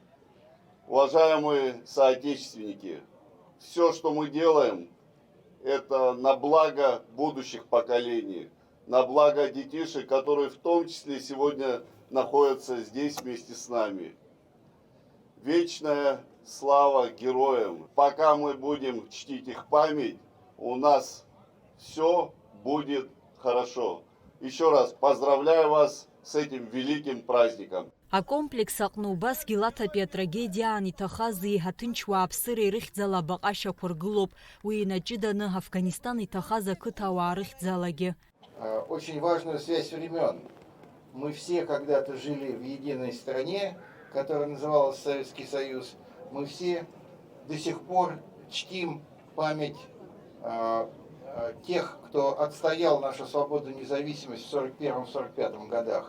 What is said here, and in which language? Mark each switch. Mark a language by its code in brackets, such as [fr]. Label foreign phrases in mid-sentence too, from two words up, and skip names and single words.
[ru] Уважаемые соотечественники, все, что мы делаем, это на благо будущих поколений, на благо детишек, которые в том числе сегодня находятся здесь вместе с нами. Вечная слава героям. Пока мы будем чтить их память, у нас все будет хорошо. Еще раз поздравляю вас с этим великим праздником. [ab] Акомплекс аҟны убасгьы лаҭатәи атрагедиаан иҭахаз еиҳаҭынч уааԥсыра ирыхьӡала абаҟашьақәа ргылоуп. Уи инаҷыданы Афганистан иҭахаз ақыҭауаа рыхьӡалагьы. [ru] Очень важную связь времен. Мы все когда-то жили в единой стране, которая называлась Советский Союз. Мы все до сих пор чтим память тех, кто отстоял нашу свободу и независимость в 1941-1945 годах.